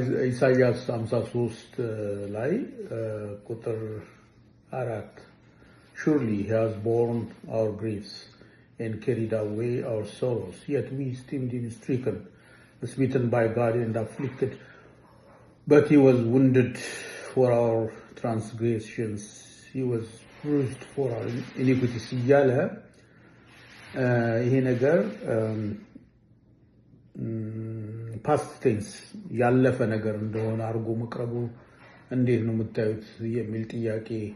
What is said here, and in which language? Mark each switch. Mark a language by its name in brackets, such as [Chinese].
[English] ኢሳይያስ [Amharic] 53 ላይ ቁጥር 4 [English] Surely he has borne our griefs and carried away our sorrows, yet we esteemed him stricken, smitten by God and afflicted. But he was wounded for our transgressions, he was bruised for our iniquities. [Amharic] እያለ ይሄ ነገር ፓስት ቴንስ ያለፈ ነገር እንደሆነ አድርጎ መቅረቡ እንዴት ነው የምታዩት የሚል ጥያቄ